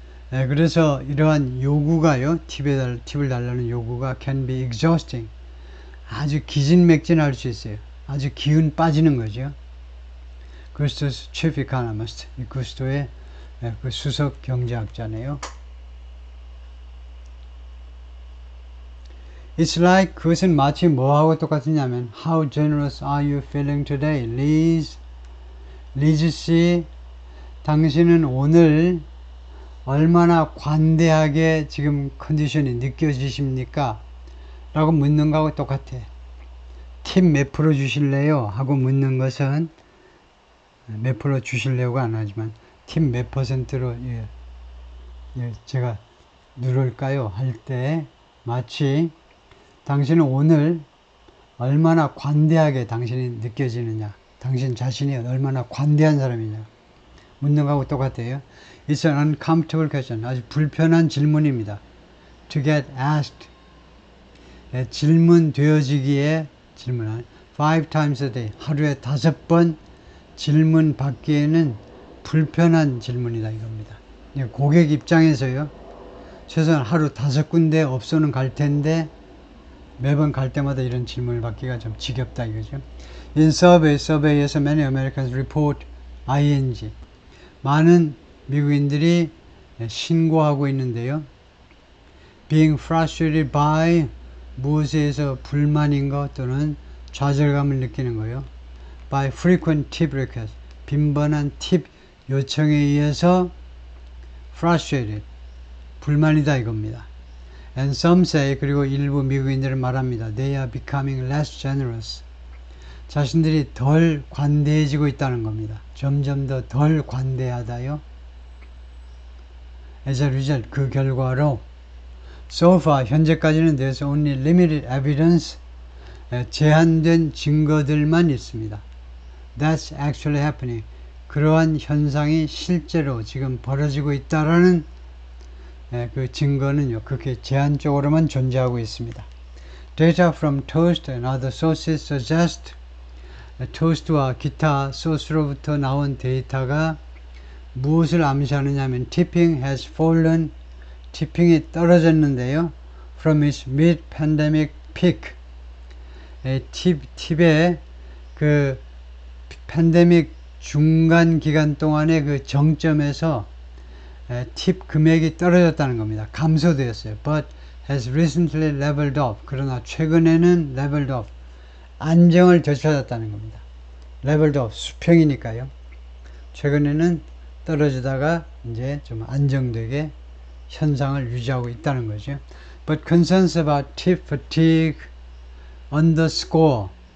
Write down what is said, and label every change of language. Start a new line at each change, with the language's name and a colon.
Korean: 그래서 이러한 요구가요 팁을 달라는 요구가
English: can be exhausting
Korean: 아주 기진맥진할 수 있어요. 아주 기운 빠지는 거죠. 구스토스 chief economist 이 구스토의 그 수석 경제학자네요.
English: It's like
Korean: 그것은 마치 뭐하고 똑같으냐면
English: How generous are you feeling today, Liz?
Korean: 리즈 씨, 당신은 오늘 얼마나 관대하게 지금 컨디션이 느껴지십니까? 라고 묻는 거하고 똑같아. 팁 몇 프로 주실래요? 하고 묻는 것은 몇 프로 주실래요가 안 하지만 팁 몇 퍼센트로 제가 누를까요? 할 때 마치 당신은 오늘 얼마나 관대하게 당신이 느껴지느냐, 당신 자신이 얼마나 관대한 사람이냐 묻는 거하고 똑같아요.
English: It's an uncomfortable question.
Korean: 아주 불편한 질문입니다.
English: To get asked.
Korean: 질문되어지기에 질문한
English: 5 times a day.
Korean: 하루에 5번 질문 받기에는 불편한 질문이다 이겁니다. 고객 입장에서요. 최소한 하루 5군데 업소는 갈 텐데 매번 갈 때마다 이런 질문을 받기가 좀 지겹다 이거죠.
English: In survey에서 many Americans report ing.
Korean: 많은 미국인들이 신고하고 있는데요.
English: Being frustrated by
Korean: 무엇에서 불만인 것 또는 좌절감을 느끼는 거요.
English: By frequent tip requests.
Korean: 빈번한 팁 요청에 의해서 frustrated. 불만이다 이겁니다.
English: And some say,
Korean: 그리고 일부 미국인들은 말합니다.
English: They are becoming less generous.
Korean: 자신들이 덜 관대해지고 있다는 겁니다. 점점 더 덜 관대하다요.
English: As a result,
Korean: 그 결과로
English: So far,
Korean: 현재까지는
English: there's only limited evidence,
Korean: 제한된 증거들만 있습니다.
English: That's actually happening.
Korean: 그러한 현상이 실제로 지금 벌어지고 있다라는 그 증거는요, 그렇게 제한적으로만 존재하고 있습니다.
English: Data from Toast and other sources suggest
Korean: 토스트와 기타 소스로부터 나온 데이터가 무엇을 암시하느냐 하면
English: tipping has fallen,
Korean: 티핑이 떨어졌는데요.
English: From its mid-pandemic peak.
Korean: 팁의 그 팬데믹 중간 기간 동안의 그 정점에서 팁 금액이 떨어졌다는 겁니다. 감소되었어요.
English: But has recently leveled off.
Korean: 그러나 최근에는
English: leveled off.
Korean: 안정을 되찾았다는 겁니다.
English: leveled off.
Korean: 수평이니까요. 최근에는 떨어지다가 이제 좀 안정되게 현상을 유지하고 있다는 거죠.
English: But concerns about tip fatigue underscore.